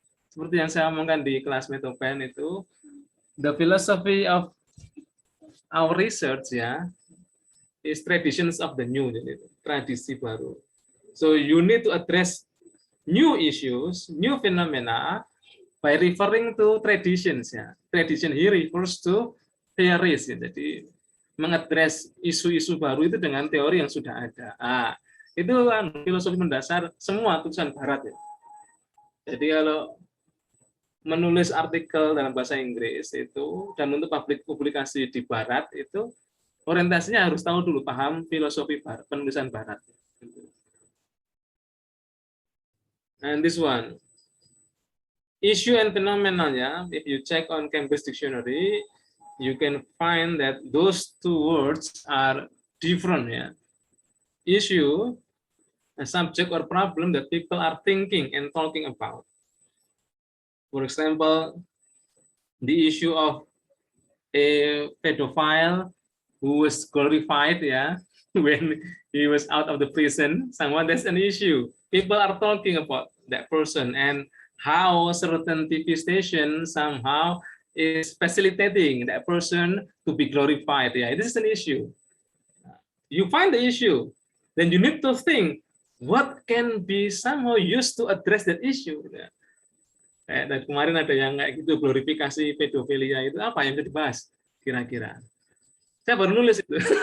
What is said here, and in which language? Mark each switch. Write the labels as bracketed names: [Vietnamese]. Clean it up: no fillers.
[Indonesian] Seperti yang saya omongkan di kelas Metopen itu, [English] the philosophy of our research is traditions of the new, [Indonesian] jadi tradisi baru. [English] So you need to address new issues, new phenomena by referring to traditions. Tradition here refers to theories. [Indonesian] Jadi mengadres isu-isu baru itu dengan teori yang sudah ada. Itu filosofi mendasar semua tulisan Barat. Jadi kalau menulis artikel dalam bahasa Inggris itu dan untuk publikasi di Barat itu orientasinya harus tahu dulu, paham filosofi Barat, penulisan Barat. [English] And this one, issue and phenomena, if you check on Cambridge Dictionary, you can find that those two words are different. Issue, a subject or problem that people are thinking and talking about. For example, the issue of a pedophile who was glorified, when he was out of the prison. Someone, that's an issue. People are talking about that person and how certain TV stations somehow is facilitating that person to be glorified. Yeah, this is an issue. You find the issue, then you need to think what can be somehow used to address that issue. [Indonesian] Ya. Dan kemarin ada yang kayak gitu, glorifikasi pedofilia itu apa yang bisa dibahas kira-kira. Saya baru nulis itu.